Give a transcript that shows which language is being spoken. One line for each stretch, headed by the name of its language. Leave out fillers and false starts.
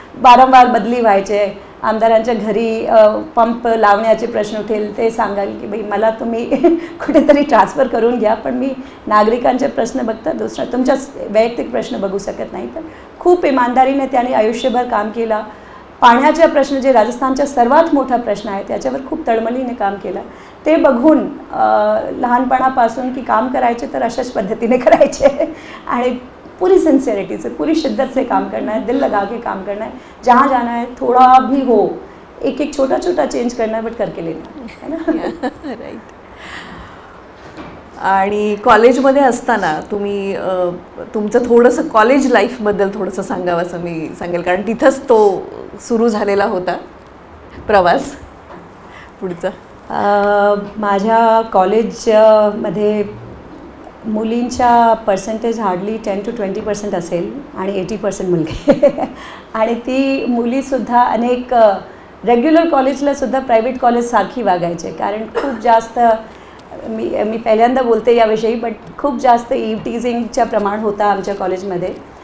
Marathi: वारंवार बदली व्हायचे. आमदारांच्या घरी पंप लावण्याचे प्रश्न उठेल, ते सांगाल की बाई मला तुम्ही कुठेतरी ट्रान्सफर करून घ्या, पण मी नागरिकांचे प्रश्न बघता दुसरा तुमच्या वैयक्तिक प्रश्न बघू शकत नाही. तर खूप इमानदारीने त्यांनी आयुष्यभर काम केलं. पाण्याचा प्रश्न जे राजस्थानचा सर्वात मोठा प्रश्न आहे त्याच्यावर खूप तळमळीने काम केलं. ते बघून लहानपणापासून की काम करायचे तर अशाच पद्धतीने करायचे, आणि
Hindi: पूरी सिंसियरिटी से, पूरी शिद्दत से काम करना है, दिल लगा के काम करना है, जहाँ जाना है थोड़ा भी हो, एक एक छोटा छोटा चेंज करना है, बट करके लेना है ना.
English: Right.
Marathi: आणि कॉलेजमध्ये असताना तुम्ही तुमचं थोडंसं कॉलेज लाईफबद्दल थोडंसं सांगावं असं मी सांगेल, कारण तिथंच तो सुरू झालेला होता प्रवास पुढचा. माझ्या कॉलेजमध्ये मुलींच्या पर्सेंटेज हार्डली 10 to 20% असेल आणि 80% मुलगे आणि ती मुलीसुद्धा अनेक रेग्युलर कॉलेजलासुद्धा प्रायव्हेट कॉलेजसारखी वागायचे, कारण खूप जास्त मी पहिल्यांदा बोलते याविषयी, बट खूप जास्त टीझिंगचं प्रमाण होता आमच्या कॉलेजमध्ये.